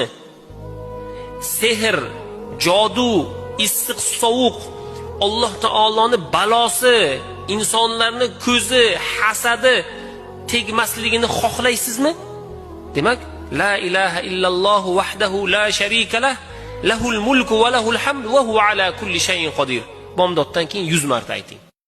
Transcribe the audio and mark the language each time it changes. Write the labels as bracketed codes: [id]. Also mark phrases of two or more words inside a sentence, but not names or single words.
[uz] Sehr, jodu, issiq sovuq, Alloh taoloning balosi, insonlarning ko'zi, hasadi tegmasligini xohlaysizmi? [ar] Demak, لا إله إلا الله وحده لا شريك له له الملك وله الحمد وهو على كل شيء قدير. [uz] Bomdoddan keyin 100 marta ayting.